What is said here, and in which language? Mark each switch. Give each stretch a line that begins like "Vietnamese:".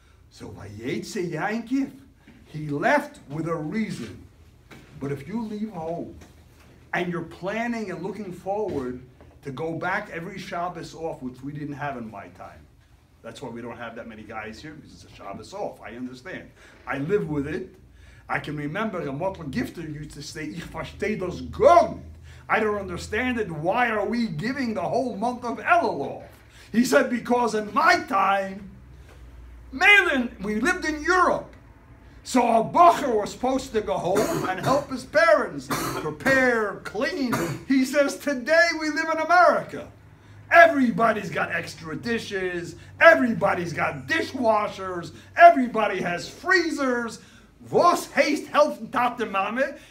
English: So Vayetze Yankiv, he left with a reason. But if you leave home and you're planning and looking forward to go back every Shabbos off, which we didn't have in my time. That's why we don't have that many guys here, because it's a Shabbos off. I understand. I live with it. I can remember a Motler Gifter used to say,
Yiddish: Ich verstehe das gar nicht.
English: I don't understand it. Why are we giving the whole month of Elul off? He said, because in my time, Malin, we lived in Europe. So a Bacher was supposed to go home and help his parents prepare, clean. He says, today we live in America. Everybody's got extra dishes. Everybody's got dishwashers. Everybody has freezers.
Yiddish: Was heißt helfen Tate Mame?